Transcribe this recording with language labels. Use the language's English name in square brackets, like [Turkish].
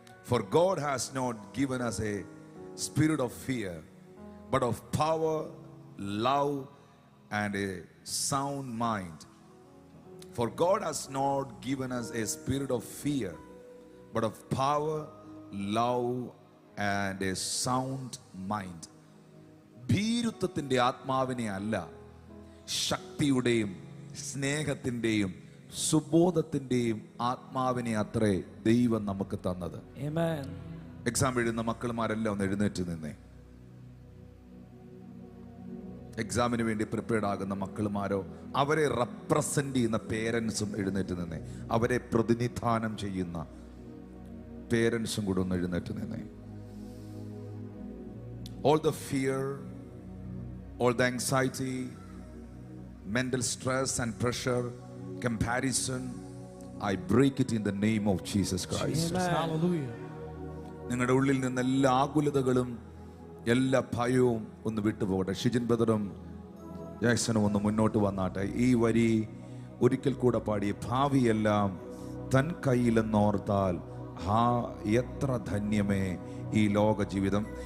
[English] For God has not given us a spirit of fear, but of power, love, and a sound mind. For God has not given us a spirit of fear, but of power, love, and a sound mind. [Malayalam] ഭീരുത്വത്തിന്റെ ആത്മാവിനെ അല്ല, ശക്തിയുടെയും സ്നേഹത്തിന്റെയും സുബോധത്തിന്റെയും ആത്മാവിനെ അത്രേ ദൈവം നമുക്ക് തന്നത്. Exam എഴുതുന്ന മക്കളുമാരെല്ലാം ഒന്ന് എഴുന്നേറ്റ് നിന്നേ. എക്സാമിന് വേണ്ടി പ്രിപ്പയർഡ് ആകുന്ന മക്കളുമാരോ അവരെ റെപ്രസെന്റ് ചെയ്യുന്ന പേരൻസും എഴുന്നേറ്റ് നിന്നേ. അവരെ പ്രതിനിധാനം ചെയ്യുന്ന പേരൻസും കൂടെ ഒന്ന് എഴുന്നേറ്റ് നിന്നേ. [English] All the fear, all the anxiety, mental stress and pressure, comparison, I break it in the name of Jesus Christ. Hallelujah. [Malayalam] നിങ്ങളുടെ ഉള്ളിൽ നിന്ന് എല്ലാ ആകുലതകളും എല്ലാ ഭയവും ഒന്ന് വിട്ടുപോകട്ടെ. ഷിജിൻ ബ്രദറും ജാക്സണും ഒന്ന് മുന്നോട്ട് വന്നാട്ടെ. ഈ വരി ഒരിക്കൽ കൂടെ പാടി. ഭാവിയെല്ലാം തൻ കയ്യിലെന്നോർത്താൽ എത്ര ധന്യമേ ഈ ലോക ജീവിതം.